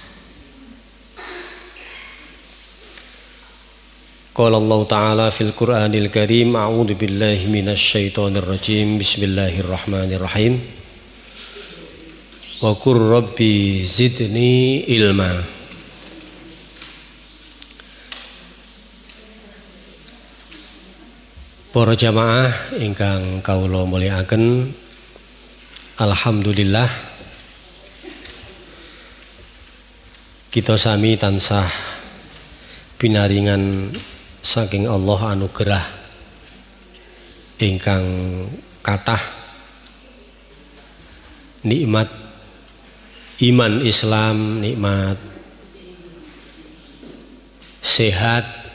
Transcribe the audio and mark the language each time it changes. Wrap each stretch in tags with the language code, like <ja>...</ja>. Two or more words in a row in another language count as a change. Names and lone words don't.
<ar>قال الله تعالى في القرآن الكريم، أعوذ بالله من الشيطان الرجيم. Bismillahirrahmanirrahim. وقل رب زدني علما.</ar> <jv>Para jamaah ingkang kawula mulyakaken, alhamdulillah kita sami tansah pinaringan saking Allah anugerah ingkang kathah, nikmat iman Islam, nikmat sehat,</jv>